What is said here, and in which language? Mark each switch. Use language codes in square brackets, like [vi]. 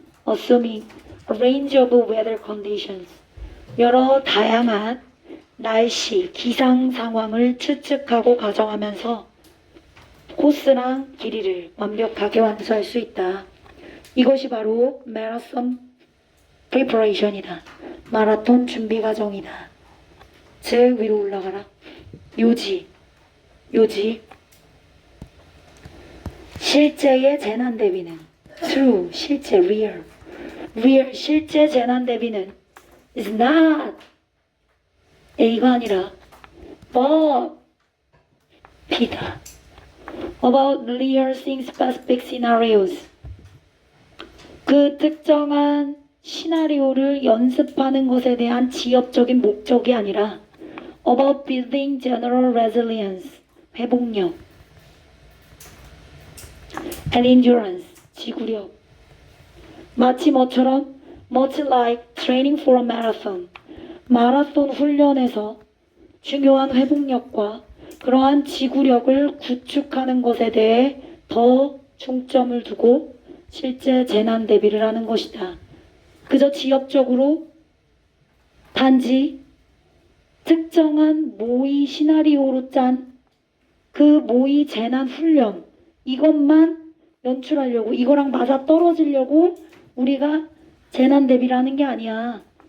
[en] assuming a range of weather conditions. [ko] 여러 다양한 날씨, 기상 상황을 추측하고 가정하면서 코스랑 길이를 완벽하게 완수할 수 있다. 이것이 바로 마라톤 preparation이다. 마라톤 준비 과정이다. 즉 위로 올라가라. 요지. 실제의 재난 대비는 true, 실제, real, 실제 재난 대비는 [en] is not [ko] A가 아니라 but B다. [en] about rehearsing specific scenarios. [ko] 그 특정한 시나리오를 연습하는 것에 대한 지엽적인 목적이 아니라 [en] about building general resilience, [ko] 회복력, [en] and endurance, [ko] 지구력. 마치 뭐처럼? [en] much like training for a marathon. [ko] 마라톤 훈련에서 중요한 회복력과 그러한 지구력을 구축하는 것에 대해 더 중점을 두고 실제 재난 대비를 하는 것이다. 그저 지엽적으로 단지 특정한 모의 시나리오로 짠 그 모의 재난 훈련 이것만 연출하려고 이거랑 맞아 떨어지려고 우리가 재난 대비를 하는 게 아니야.